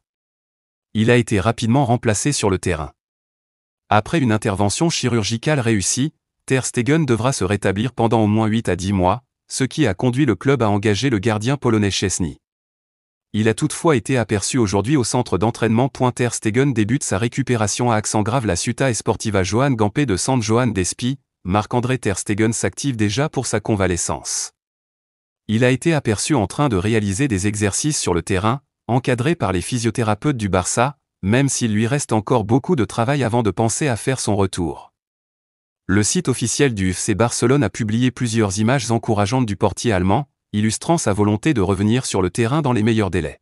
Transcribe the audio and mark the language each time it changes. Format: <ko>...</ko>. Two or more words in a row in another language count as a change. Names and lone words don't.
<fr>Il a été rapidement remplacé sur le terrain. Après une intervention chirurgicale réussie, Ter Stegen devra se rétablir pendant au moins 8 à 10 mois, ce qui a conduit le club à engager le gardien polonais Szczęsny. Il a toutefois été aperçu aujourd'hui au centre d'entraînement. Ter Stegen débute sa récupération à accent grave. La Ciutat Esportiva Joan Gamper de Sant Joan d'Espí, Marc-André Ter Stegen s'active déjà pour sa convalescence. Il a été aperçu en train de réaliser des exercices sur le terrain, encadré par les physiothérapeutes du Barça, même s'il lui reste encore beaucoup de travail avant de penser à faire son retour. Le site officiel du FC Barcelone a publié plusieurs images encourageantes du portier allemand, illustrant sa volonté de revenir sur le terrain dans les meilleurs délais.</fr>